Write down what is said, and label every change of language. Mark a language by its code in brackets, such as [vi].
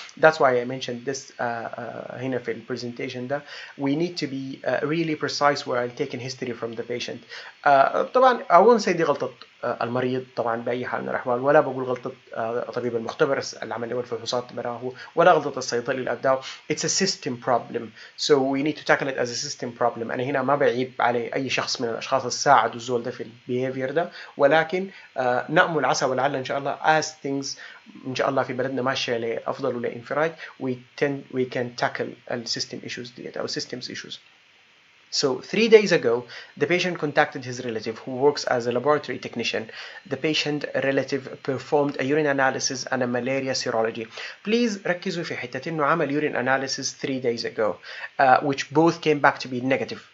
[en] That's why I mentioned this [ar] هنا في البرزنتيشن ده. [en] We need to be really precise while taking history from the patient. [ar] طبعا [en] I won't say [ar] دي غلطة المريض طبعا بأي حال من الأحوال، ولا بقول غلطة طبيب المختبر اللي عمل له الفحوصات براه، ولا غلطة الصيدلي اللي أبداه. [en] It's a system problem, so we need to tackle it as a system problem. [ar] أنا هنا ما بعيب على أي شخص من الأشخاص اللي ساعدوا الزول ده في البيهيفير ده، ولكن نأمل عسى ولعل إن شاء الله [en] as things [ar] إن شاء الله في بلدنا ماشية لأفضل ولإنفراج [en] we can tackle [ar] السيستم issues ديت أو systems issues. [en] So 3 days ago, the patient contacted his relative who works as a laboratory technician. The patient relative performed a urine analysis and a malaria serology. Please [ar] ركزوا في حتة إنه عمل [en] urine analysis 3 days ago, which both came back to be negative.